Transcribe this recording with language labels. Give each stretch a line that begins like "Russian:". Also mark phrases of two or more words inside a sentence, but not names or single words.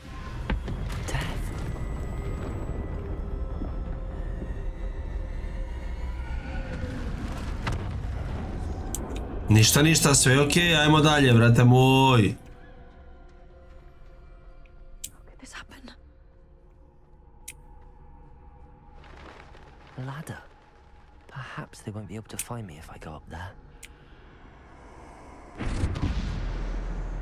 Croatian: Ništa, ništa, sve je okej, ajmo dalje, brate moj.
English: Ladder. Perhaps they won't be able to find me if I go up there.